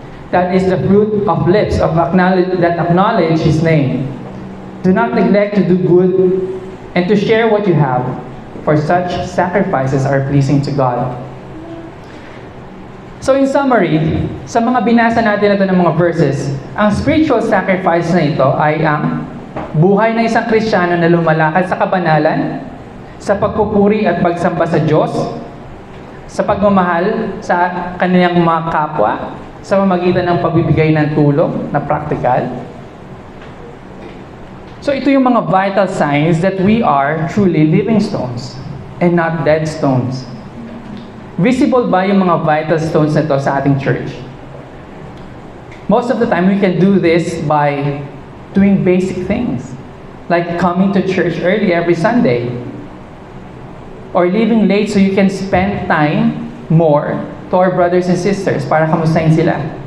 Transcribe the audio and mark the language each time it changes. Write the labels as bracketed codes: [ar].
[en] That is the fruit of lips that acknowledge His name. Do not neglect to do good and to share what you have, for such sacrifices are pleasing to God. [tl] So in summary, sa mga binasa natin ito ng mga verses, ang spiritual sacrifice na ito ay ang buhay ng isang Kristiyano na lumalakad sa kabanalan, sa pagpupuri at pagsamba sa Diyos, sa pagmamahal sa kanilang mga kapwa, sa pamamagitan ng pagbibigay ng tulong na practical. So ito yung mga [en] vital signs that we are truly living stones and not dead stones. [tl] Visible ba yung mga vital stones na ito sa ating church? [en] Most of the time, we can do this by doing basic things. Like coming to church early every Sunday. Or leaving late so you can spend time more to our brothers and sisters [tl] para kamustahin sila.